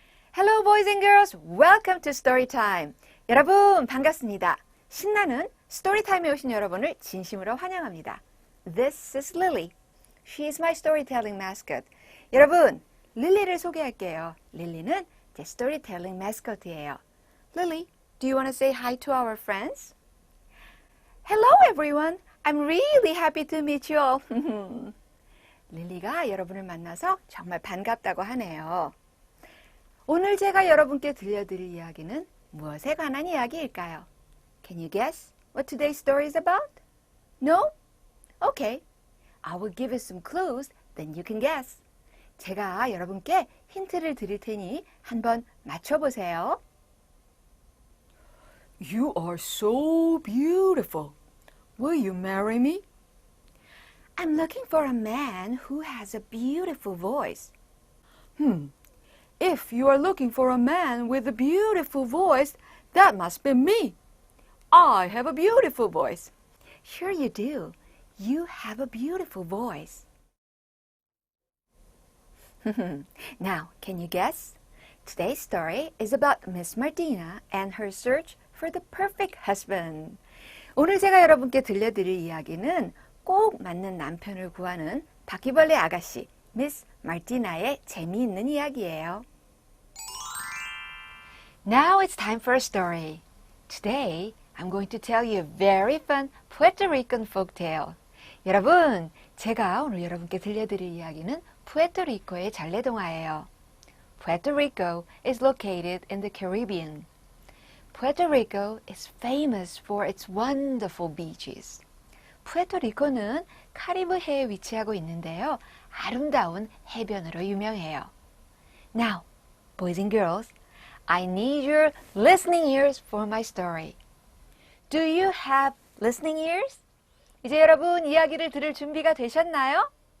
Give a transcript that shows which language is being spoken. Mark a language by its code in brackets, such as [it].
[en] Hello boys and girls, welcome to Story time. [ko] 여러분 반갑습니다. 신나는 스토리 타임에 오신 여러분을 진심으로 환영합니다. [en] This is Lily. She is my storytelling mascot. [ko] 여러분, 릴리를 소개할게요. 릴리는 제 [en] storytelling mascot [ko] 이에요. [en] Lily, do you want to say hi to our friends? Hello everyone. I'm really happy to meet you all. [ko] 릴리가 여러분을 만나서 정말 반갑다고 하네요. 오늘 제가 여러분께 들려드릴 이야기는 무엇에 관한 이야기일까요? [en] Can you guess what today's story is about? No? Okay. I will give you some clues, then you can guess. 제가 여러분께 힌트를 드릴 테니 한번 맞춰보세요. You are so beautiful. Will you marry me? I'm looking for a man who has a beautiful voice. If you are looking for a man with a beautiful voice, that must be me. I have a beautiful voice. Sure you do. You have a beautiful voice. Now, can you guess? Today's story is about Miss Martina and her search for the perfect husband. [ko] 오늘 제가 여러분께 들려드릴 이야기는 꼭 맞는 남편을 구하는 바퀴벌레 아가씨, 미스 마르티나의 재미있는 이야기예요. [en] Now it's time for a story. Today, I'm going to tell you a very fun Puerto Rican folktale. [ko] 여러분, 제가 오늘 여러분께 들려드릴 이야기는 푸에르토리코의 전래동화예요. [en] Puerto Rico is located in the Caribbean. Puerto Rico is famous for its wonderful beaches. [ko] 푸에르토리코는 카리브해에 위치하고 있는데요. 아름다운 해변으로 유명해요. [en] Now, boys and girls, I need your listening ears for my story. Do you have listening ears? [ko] 이제 여러분 이야기를 들을 준비가 되셨나요?